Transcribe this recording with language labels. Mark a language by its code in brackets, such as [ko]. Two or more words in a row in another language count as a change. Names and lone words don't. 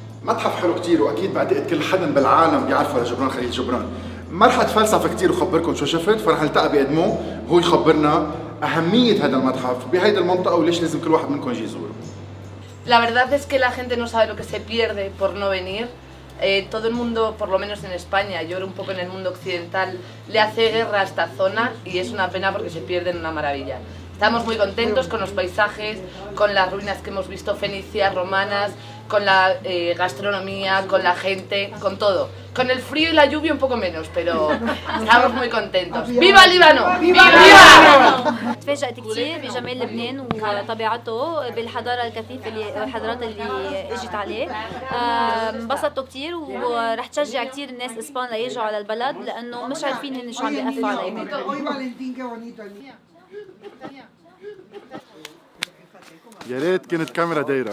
[ar] متحف حلو كتير واكيد بعتقد كل حدا بالعالم بيعرفه لجبران خليل جبران. ما رح اتفلسف كتير وخبركم شو شفت، فرح نلتقى بقدمه هو يخبرنا اهميه هذا المتحف بهيدي المنطقه وليش لازم كل واحد منكم يجي يزوره. [es] La verdad es que la gente no sabe lo que se pierde por no venir. Todo el mundo, por lo menos en España, yo creo un poco en el mundo occidental, le hace guerra a esta zona y es una pena porque se pierden una maravilla. Estamos muy contentos con los paisajes, con las ruinas que hemos visto fenicias, romanas, con la gastronomía, con la gente, con todo. Con el frío y la lluvia un poco menos, pero estamos muy contentos. ¡Viva Líbano! ¡Viva! [ar] تفاجأت كثير بجمال لبنان وطبيعته بالحضارة الكثيفة الحضارات اللي اجت عليه. انبسطوا كثير ورح تشجع كثير الناس اسبان ليجوا على البلد لأنه مش عارفين هن شو عم بيقفوا عليهم. يا ريت كانت كاميرا دايره.